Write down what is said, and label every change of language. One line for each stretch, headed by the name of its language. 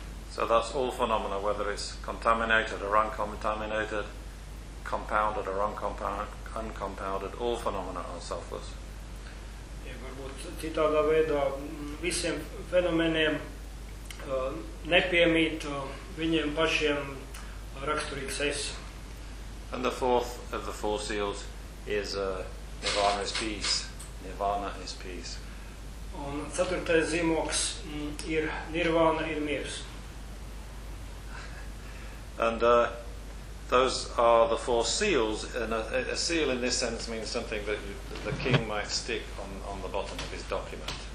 English: So that's all phenomena, whether it's contaminated or uncontaminated, compounded or uncompounded, all phenomena are selfless.
Latvian: Ja varbūt citādā veidā visiem fenomeniem nepiemīt viņiem pašiem raksturīgs es.
English: And the fourth of the four seals is Nirvana is peace. Nirvana is peace.
Latvian: Un ceturtais zīmoks ir Nirvana ir miers.
English: And those are the four seals, and a seal in this sense means something that the king might stick on the bottom of his document.